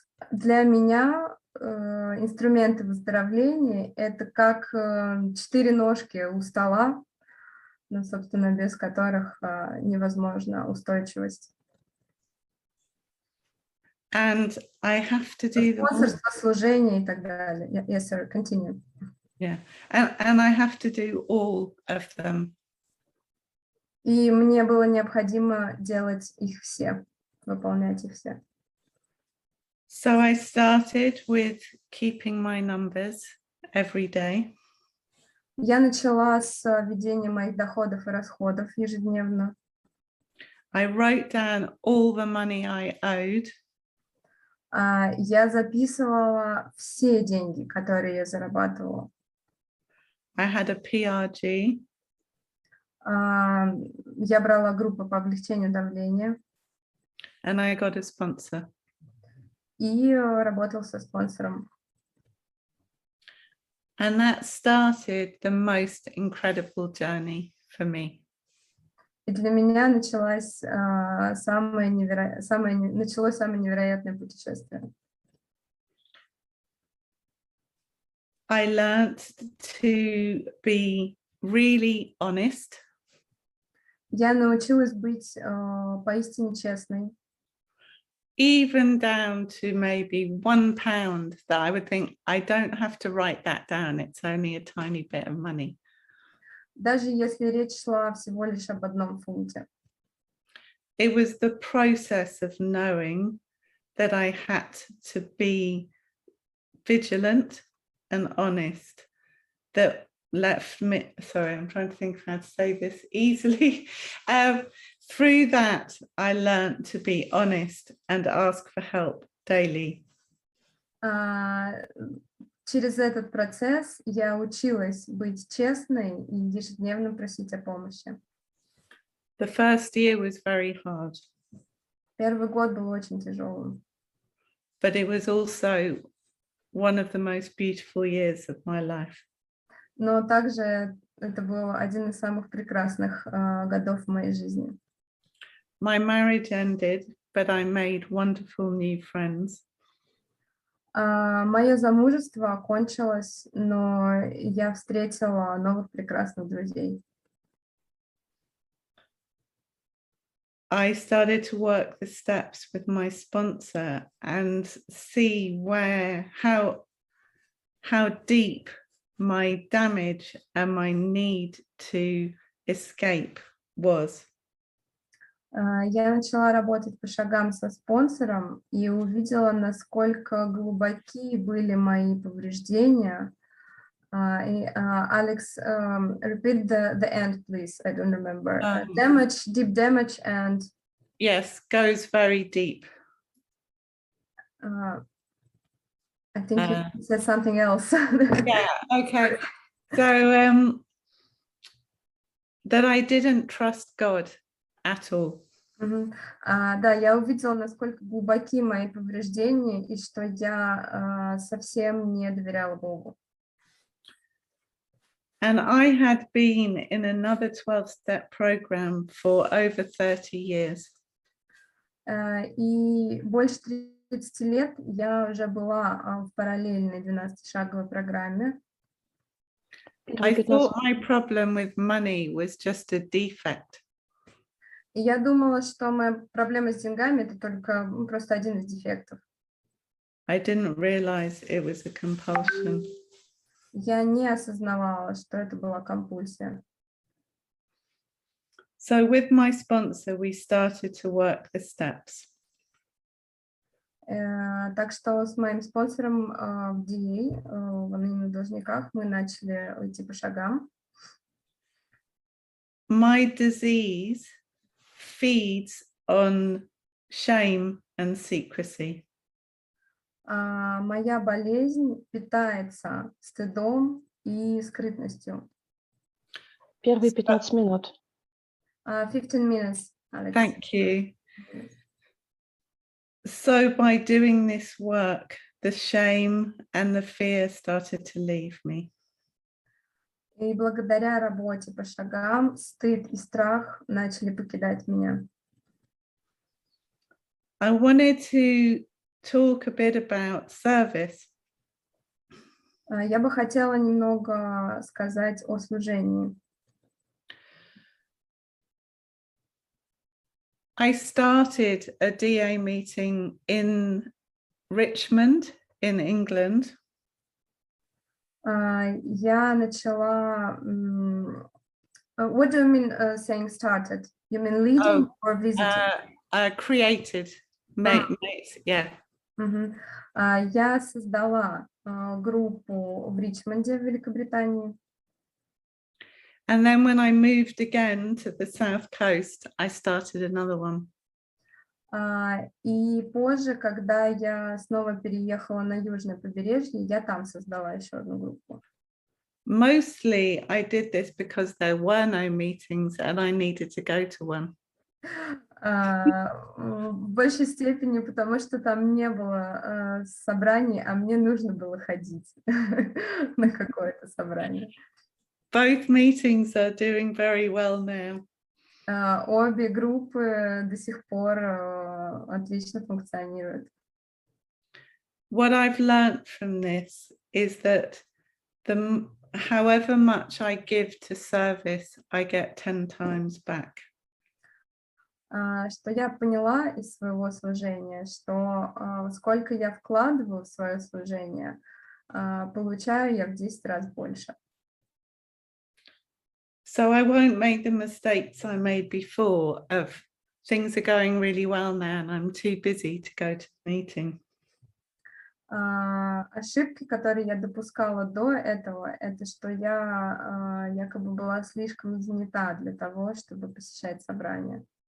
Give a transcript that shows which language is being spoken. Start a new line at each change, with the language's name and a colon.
Russian: Для меня инструменты выздоровления — это как 4 ножки у стола, ну, собственно, без которых невозможна устойчивость.
English: And I have to do them.
Russian: Спонсорство, служение и так далее.
English: Yes, sir, continue. Yeah, and I have to do all of them.
Russian: И мне было необходимо делать их все, выполнять их все.
English: So I started with keeping my numbers every day.
Russian: Я начала с ведения моих доходов и расходов ежедневно.
English: I wrote down all the money I owed.
Russian: Я записывала все деньги, которые я зарабатывала.
English: I had a PRG.
Russian: Я брала группы по облегчению давления.
English: And I got a sponsor.
Russian: И работал со спонсором.
English: And that started the most incredible journey for me.
Russian: И для меня началось самое невероятное путешествие.
English: I learned to be really honest.
Russian: Я научилась быть поистине честной.
English: Even down to maybe £1 that I would think, I don't have to write that down. It's only a tiny bit of money.
Russian: Даже если речь шла всего лишь об 1 фунте.
English: It was the process of knowing that I had to be vigilant and honest that left me, sorry, I'm trying to think of how to say this easily. Through that, I learned to be honest and ask for help daily.
Russian: Через этот процесс я училась быть честной и ежедневно просить о помощи.
English: The first year was very hard.
Russian: Первый год был очень тяжелым.
English: But it was also one of the most beautiful years of my life.
Russian: Но также это был один из самых прекрасных годов в моей жизни.
English: My marriage ended, but I made wonderful new friends.
Russian: Мое замужество окончилось, но я встретила новых прекрасных друзей.
English: I started to work the steps with my sponsor and see how deep my damage and my need to escape was.
Russian: Я начала работать по шагам со спонсором и увидела, насколько глубоки были мои повреждения.
English: Алекс, repeat the end, please. I don't remember. Damage, deep damage, and yes, goes very deep. I think you said something else. Yeah. Okay. So that I didn't trust God at all.
Russian: Да, я увидела, насколько глубоки мои повреждения и что я совсем не доверяла Богу.
English: And I had been in another 12-step program for over 30 years.
Russian: И больше 30 лет я уже была в параллельной 12-шаговой программе.
English: I thought my problem with money was just a defect.
Russian: И я думала, что моя проблема с деньгами — это только просто один из дефектов.
English: I didn't realize it was a compulsion.
Russian: Я не осознавала, что это была компульсия.
English: So with my sponsor, we started to work the steps.
Russian: Так что с моим спонсором в DA, в анонимных должниках, мы начали идти по шагам.
English: My disease feeds on shame and secrecy.
Russian: Моя болезнь питается стыдом и скрытностью. Первые 15 минут.
English: 15 minutes, Alex. Thank you. So by doing this work, the shame and the fear started to leave me.
Russian: И благодаря работе по шагам стыд и страх начали покидать меня.
English: I wanted to talk a bit about service.
Russian: Я бы хотела немного сказать о служении.
English: I started a DA meeting in Richmond, in England.
Russian: Я начала...
English: What do you mean saying started? You mean leading or visiting? Created, yeah.
Russian: Я создала группу в Ричмонде, в Великобритании.
English: And then when I moved again to the south coast, I started another one.
Russian: И позже, когда я снова переехала на южное побережье, я там создала еще одну группу.
English: Mostly I did this because there were no meetings and I needed to go to one.
Russian: В большей степени, потому что там не было собраний, а мне нужно было ходить на какое-то собрание.
English: Both meetings are doing very well now.
Russian: Обе группы до сих пор отлично функционируют.
English: What I've learned from this is that however much I give to service, I get 10 times back.
Russian: Что я поняла из своего служения, что сколько я вкладываю в свое служение, получаю я в 10 раз больше.
English: So I won't make the mistakes I made before of things are going really well now and I'm too busy to go to the meeting.
Russian: Ошибки, которые я допускала до этого, это что я якобы была слишком занята для того, чтобы посещать собрания.